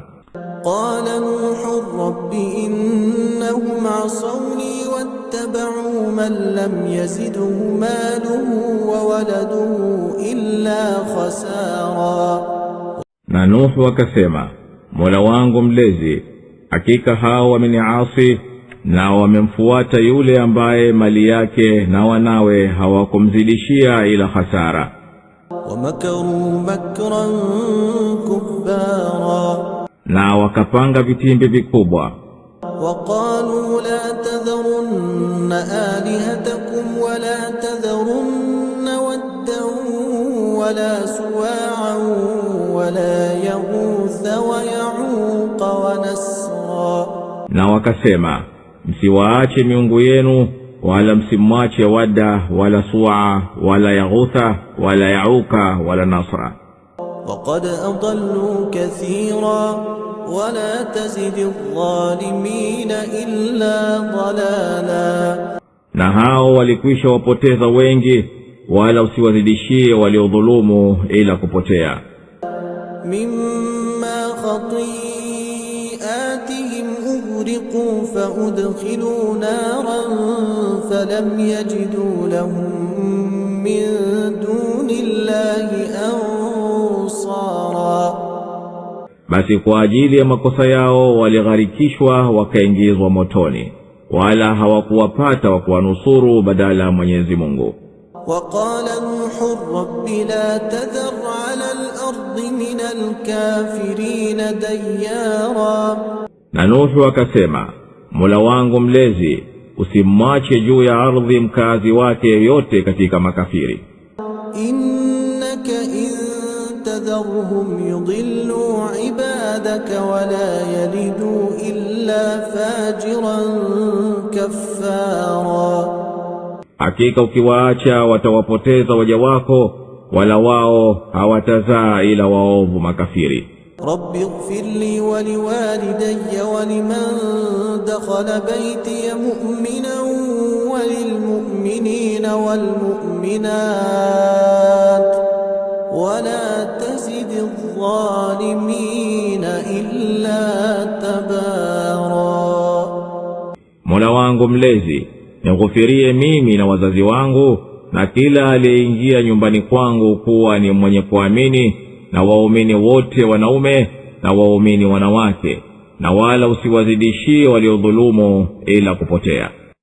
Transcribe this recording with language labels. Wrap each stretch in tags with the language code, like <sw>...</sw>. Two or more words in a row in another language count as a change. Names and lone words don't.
<ar>قال نوح رب إنهم عصوني واتبعوا من لم يزده ماله وولده إلا خسارا.</ar> <sw>Na Nuhu akasema, Mola wangu mlezi, hakika hao wameniasi na wamemfuata yule ambaye mali yake na wanawe hawakumzidishia ila hasara.</sw> <ar>ومكروا مكرا كبارا,</ar> <sw>na wakapanga vitimbi vikubwa.</sw> <ar>وقالوا لا تذرن آلهتكم ولا تذرن ودا ولا سواعا ولا يغوث ويعوق ونسرا.</ar> <sw>Na wakasema, msiwaache miungu yenu wala msimwache Wada wala Su'a wala Yaghutha wala Yauka wala Nasra.</sw> <ar>وقد أضلوا كثيرا ولا تزد الظالمين إلا ضلالا.</ar> <sw>Na hao walikwisha wapoteza wengi, wala usiwazidishie waliodhulumu ila kupotea.</sw> <ar>مما خطيئاتهم أغرقوا فأدخلوا نارا فلم يجدوا لهم من دون الله أنصارا.</ar> <sw>Basi kwa ajili ya makosa yao waligharikishwa wakaingizwa motoni, wala hawakuwapata wa kuwanusuru badala ya Mwenyezi Mungu.</sw> <ar>وقال نوح رب لا تذر على الأرض من الكافرين ديارا.</ar> <sw>Na Nuhu akasema, Mola wangu mlezi, usimwache juu ya ardhi mkazi wake yote katika makafiri.</sw> <ar>إنك إن تذرهم يضلوا عبادك ولا يلدوا إلا فاجرا كفارا.</ar> <sw>Hakika ukiwaacha watawapoteza waja wako, wala wao hawatazaa ila waovu makafiri.</sw> <ar>رب اغفر لي ولوالدي ولمن دخل بيتي مؤمنا وللمؤمنين والمؤمنات ولا تزد الظالمين إلا تبارا.</ar> <sw>Mola wangu mlezi, nighufirie mimi na wazazi wangu na kila aliyeingia nyumbani kwangu kuwa ni mwenye kuamini, na waumini wote wanaume na waumini wanawake, na wala usiwazidishie waliodhulumu ila kupotea.</sw>